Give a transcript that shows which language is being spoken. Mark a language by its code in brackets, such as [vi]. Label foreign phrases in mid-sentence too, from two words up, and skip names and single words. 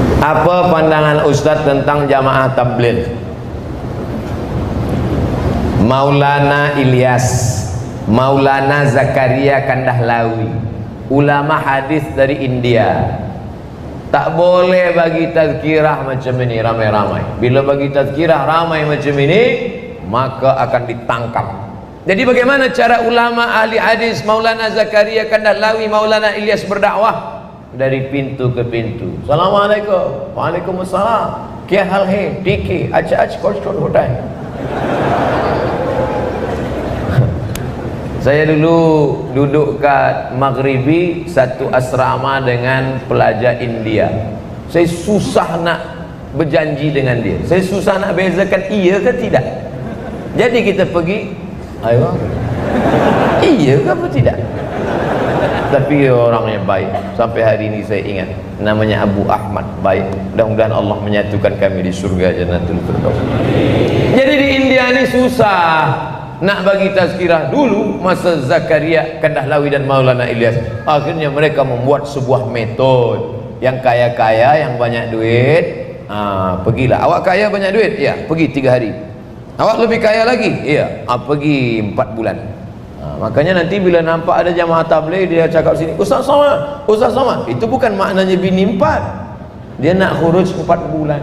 [ms] Apa pandangan Ustadz tentang jamaah tabligh? Maulana Ilyas, Maulana Zakaria Kandahlawi, ulama hadis dari India. Tak boleh bagi tazkirah macam ini ramai-ramai. Bila bagi tazkirah ramai macam ini, maka akan ditangkap. Jadi bagaimana cara ulama ahli hadis Maulana Zakaria Kandahlawi, Maulana Ilyas berdakwah? Dari pintu ke pintu. Assalamualaikum. Waalaikumsalam. [hi] क्या हाल है? ठीक है. अच्छा कौन होता है? [ms] Saya dulu duduk kat Maghribi, satu asrama dengan pelajar India. Saya susah nak berjanji dengan dia. Saya susah nak bezakan iya ke tidak. Jadi kita pergi, ayo, iya ke apa tidak? Tapi orang yang baik. Sampai hari ini saya ingat, namanya Abu Ahmad, baik. Mudah-mudahan Allah menyatukan kami di surga Jannatul Firdaus. Jadi di India ini susah nak bagi tazkirah. Dulu masa Zakaria Kandahlawi dan Maulana Ilyas, akhirnya mereka membuat sebuah metode. Yang kaya-kaya, yang banyak duit, pergilah. Awak kaya banyak duit? Ya, pergi 3 hari. Awak lebih kaya lagi? Iya, pergi 4 bulan. Makanya nanti bila nampak ada jamaah tabligh, dia cakap sini, Ustaz Somad, Ustaz Somad. Itu bukan maknanya bini 4. Dia nak khuruj 4 bulan.